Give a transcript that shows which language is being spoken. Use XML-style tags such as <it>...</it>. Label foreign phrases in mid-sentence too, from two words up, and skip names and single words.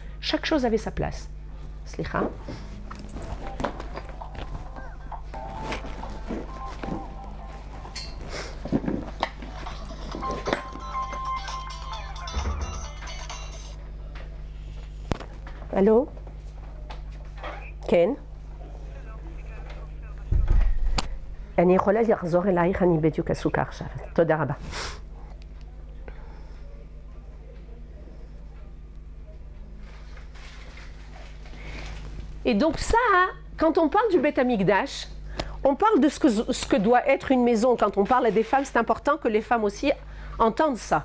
<fr>Chaque chose avait sa place.</fr> <he>Slicha. Allô? Ken? אני יכולה לחזור אלייך, אני בדיוק עסוקה עכשיו. תודה רבה.</he> <fr>Et donc ça, quand on parle du Beth Amikdash, on parle de ce que doit être une maison. Quand on parle à des femmes, c'est important que les femmes aussi entendent ça.</fr>